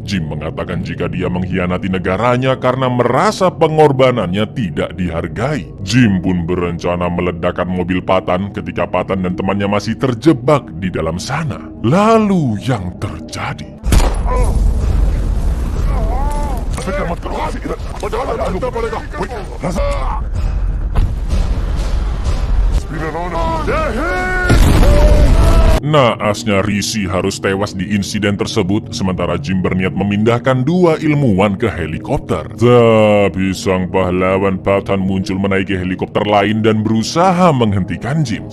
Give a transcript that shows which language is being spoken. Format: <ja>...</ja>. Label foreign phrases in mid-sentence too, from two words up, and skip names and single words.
<id>Jim mengatakan jika dia mengkhianati negaranya karena merasa pengorbanannya tidak dihargai. Jim pun berencana meledakkan mobil Patan ketika Patan dan temannya masih terjebak di dalam sana. Lalu yang terjadi,</id> <hi>फिक्र मत करो, बचाना पड़ेगा।</hi> <id>Naasnya Rishi harus tewas di insiden tersebut, sementara Jim berniat memindahkan dua ilmuwan ke helikopter. Tapi sang pahlawan Patan muncul menaiki helikopter lain dan berusaha menghentikan Jim.</id>